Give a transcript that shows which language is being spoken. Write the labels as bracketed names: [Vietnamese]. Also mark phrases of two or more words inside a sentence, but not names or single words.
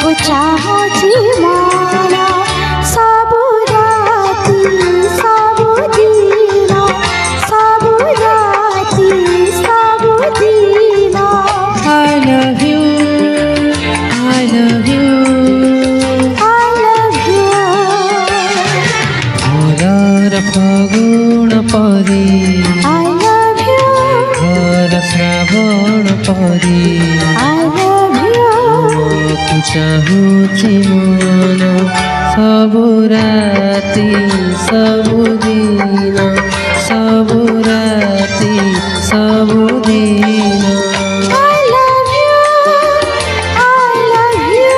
[Odia] ଚାହୁଁଛି ମନ ସବୁ ରାତି ସବୁଦିନ ସବୁ ରାତି ସବୁଦିନ। [English] I love you, I love you, I love you। [Odia] ଘରର ଫଗୁଣ ପରି [English] I love you, [Odia] ଘର ଶ୍ରାବଣ ପରି [English] I love you। [Odia] ତୁ ଚାହୁଁଛି ମନ ସବୁ ରାତି ସବୁଦିନ ସବୁ ରାତି ସବୁଦିନ। [English] I love you, I love you।